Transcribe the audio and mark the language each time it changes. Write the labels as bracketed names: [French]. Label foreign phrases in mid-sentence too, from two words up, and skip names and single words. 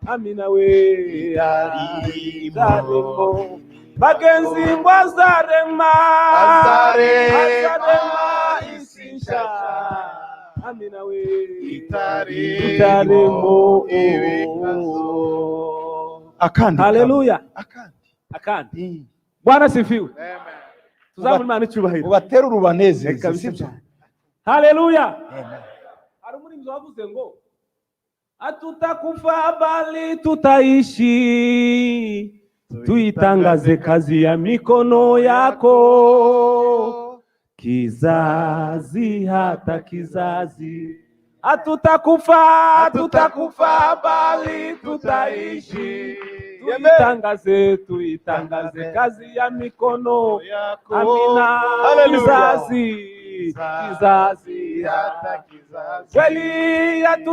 [Rundi] amina we azaremo bagenzi ngo azarema isi nshya amina we itaremo akandi haleluya akandi [Swahili] Bwana sifiwe [Rundi] tuzamura Imana icyubahiro ubatera urubanezeze sibyo haleluya hari umurinzi wavuze ngo [Swahili] hatutakufa bali tutaishi tuitangaze kazi ya mikono yako kizazi hata kizazi hatutakufa bali tutaishi tuitangaze kazi ya mikono yako amina kizazi hata kizazi kweli